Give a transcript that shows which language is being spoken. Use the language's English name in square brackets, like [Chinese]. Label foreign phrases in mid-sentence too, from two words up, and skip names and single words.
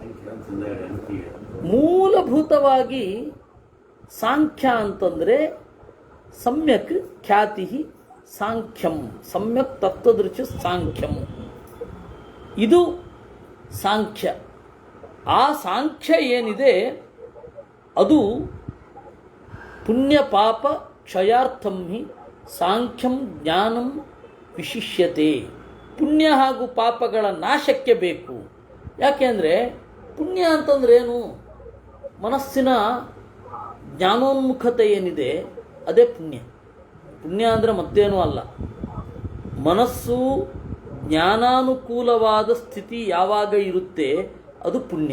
[Kannada] ಮೂಲಭೂತವಾಗಿ ಸಾಂಖ್ಯ ಅಂತಂದರೆ [Sanskrit] ಸಮ್ಯಕ್ ಖ್ಯಾತಿ ಸಾಂಖ್ಯಂ, ಸಮ್ಯಕ್ ತತ್ವದೃಶ್ಯ ಸಾಂಖ್ಯಂ, [Kannada] ಇದು ಸಾಂಖ್ಯ. ಆ ಸಾಂಖ್ಯ ಏನಿದೆ ಅದು [Sanskrit] ಪುಣ್ಯ ಪಾಪ ಕ್ಷಯಾರ್ಥಂ ಹಿ ಸಾಂಖ್ಯಂ ಜ್ಞಾನಂ ವಿಶಿಷ್ಯತೆ. [Kannada] ಪುಣ್ಯ ಹಾಗೂ ಪಾಪಗಳ ನಾಶಕ್ಕೆ ಬೇಕು. ಯಾಕೆಂದರೆ ಪುಣ್ಯ ಅಂತಂದ್ರೆ ಏನು? ಮನಸ್ಸಿನ ಜ್ಞಾನೋನ್ಮುಖತೆ ಏನಿದೆ ಅದೇ ಪುಣ್ಯ. ಪುಣ್ಯ ಅಂದರೆ ಮತ್ತೇನೂ ಅಲ್ಲ. ಮನಸ್ಸು ಜ್ಞಾನಾನುಕೂಲವಾದ ಸ್ಥಿತಿ ಯಾವಾಗ ಇರುತ್ತೆ ಅದು ಪುಣ್ಯ.